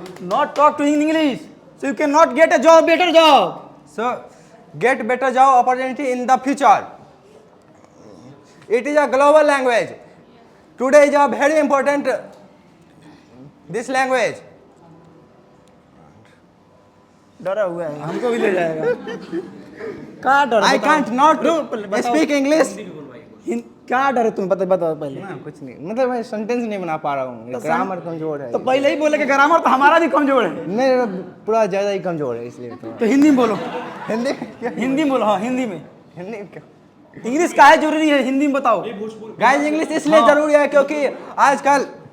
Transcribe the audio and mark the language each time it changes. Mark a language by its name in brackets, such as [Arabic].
[English] not talk to in English, so you cannot get a job, better job. So get better job opportunity in the future. It is a global language. Today is a very important this language. [Hindi] डरा हुआ है हमको भी ले जाएगा कहाँ डर [English] I can't not speak English. [Hindi] क्या डर है तुम बताओ पहले कुछ नहीं मतलब मैं सेंटेंस नहीं बना पा रहा हूँ ग्रामर कमजोर है तो पहले ही बोले कि ग्रामर तो हमारा भी कमजोर है मेरा पूरा ज़्यादा ही कमजोर है इसलिए तो हिंदी में बोलो हिंदी में बोलो हाँ हिंदी में इंग्लिश का है जरूरी है हिंदी में बताओ गाइस इंग्लिश इसलिए जरूरी है क्योंकि आजकल